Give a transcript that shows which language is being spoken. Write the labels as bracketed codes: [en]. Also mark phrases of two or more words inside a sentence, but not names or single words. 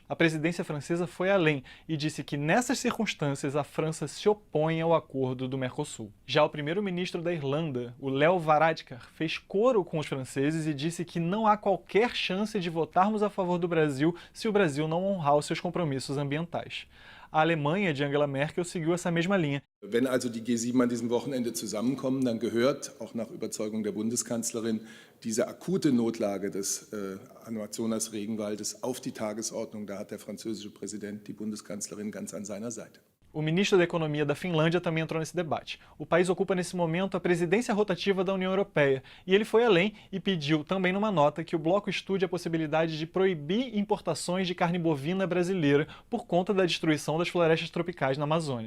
[pt] A presidência francesa foi além e disse que nessas circunstâncias a França se opõe ao acordo do Mercosul. Já o primeiro-ministro da Irlanda, o Leo Varadkar, fez coro com os franceses e disse que não há qualquer chance de votarmos a favor do Brasil se o Brasil não honrar os seus compromissos ambientais. A Alemanha de Angela Merkel seguiu essa mesma linha. [de] Wenn also die G7 an diesem Wochenende zusammenkommen, dann gehört, auch nach Überzeugung der Bundeskanzlerin, diese akute Notlage des Amazonas-Regenwaldes auf die Tagesordnung. Da hat der französische Präsident die Bundeskanzlerin ganz an seiner Seite. [pt] O ministro da Economia da Finlândia também entrou nesse debate. O país ocupa nesse momento a presidência rotativa da União Europeia e ele foi além e pediu também numa nota que o bloco estude a possibilidade de proibir importações de carne bovina brasileira por conta da destruição das florestas tropicais na Amazônia.